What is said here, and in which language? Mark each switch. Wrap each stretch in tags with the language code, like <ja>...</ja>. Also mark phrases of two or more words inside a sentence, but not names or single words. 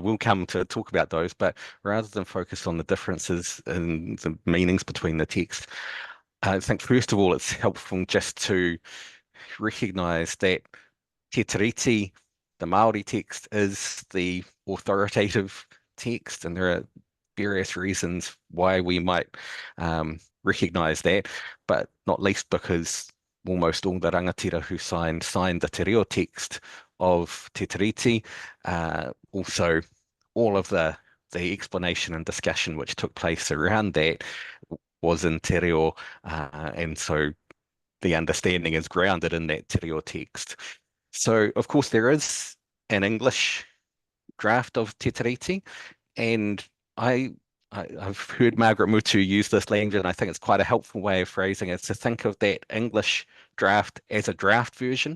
<en>will come to talk about those, but rather than focus on the differences in the meanings between the text, I think first of all it's helpful just to recognise that Te Tiriti, the Māori text, is the authoritative text, and there are various reasons why we might recognise that, but not least because almost all the rangatira who signed the</en> <mi>te reo</mi> <en>text of Te Tiriti. Also, all of the explanation and discussion which took place around that was in</en> <mi>te reo,</mi> <en>and so the understanding is grounded in that</en> <mi>te reo</mi> <en>text. So, of course, there is an English draft of Te Tiriti, and I've heard Margaret Mutu use this language, and I think it's quite a helpful way of phrasing it, to think of that English draft as a draft version.</en>